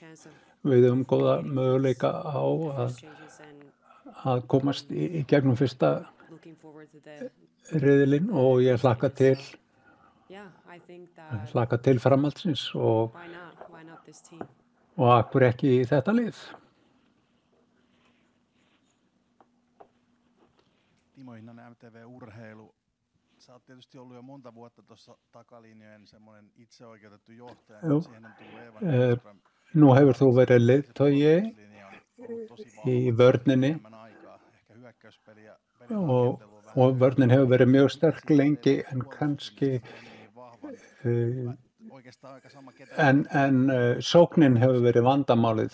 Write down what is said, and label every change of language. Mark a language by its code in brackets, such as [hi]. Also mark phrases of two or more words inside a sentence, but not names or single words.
[is] Við höfum góða möguleika á að komast í gegnum fyrsta riðilinn og ég hlakka til framhaldsins og akkur ekki í þetta lið. [fi] Timo Hinnanen, MTV Urheilu. Sä oot tietysti ollut jo monta vuotta tuossa takalinjojen semmoinen itseoikeutettu johtaja. Siihen on tullut Eeva Nyström. [is] Nú hefur þú verið leiðtogi í vörninni og vörnin hefur verið mjög sterk lengi en kannski en sóknin hefur verið vandamálið.